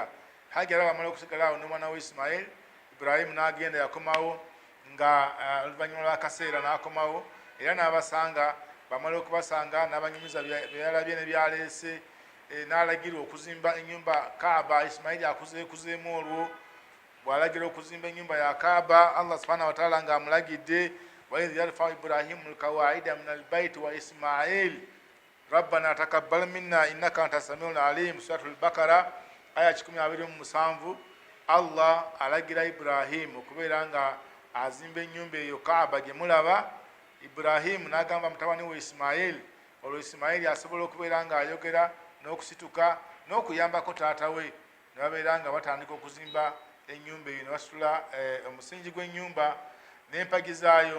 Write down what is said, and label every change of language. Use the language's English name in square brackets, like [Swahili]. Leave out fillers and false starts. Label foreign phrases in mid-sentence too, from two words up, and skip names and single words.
[Ganda] Hajara bamala okusigalawo n'omwana we Isimayiri, Ibrahimu n'agenda yakomawo nga oluvannyuma lw'akaseera n'akomawo, era n'abasanga, bamala okubasanga n'abanyumiza bye yalabye ne byaleese, n'alagira okuzimba ennyumba Kaaba. Ismaili akuzeekuzeemu olwo, bw'alagira okuzimba ennyumba ya Kaaba, Allah [Arabic] سبحانه وتعالى [Ganda] ng'amulagidde [Arabic] وإذ يرفع إبراهيم القواعد من البيت وإسماعيل ربنا تقبل منا إنك أنت السميع العليم. سورة البقرة aya 27. [Ganda] Allah alagira Ibrahim okubeera nga azimba ennyumba eyo Kaaba gye mulaba. Ibrahim n'agamba mutabani we Ismail, olwo Ismail asobola okubeera nga ayogera n'okusituka n'okuyambako taata we, ne babeera nga batandika okuzimba ennyumba eyo, ne basitula omusingi gw'ennyumba n'empagi zaayo.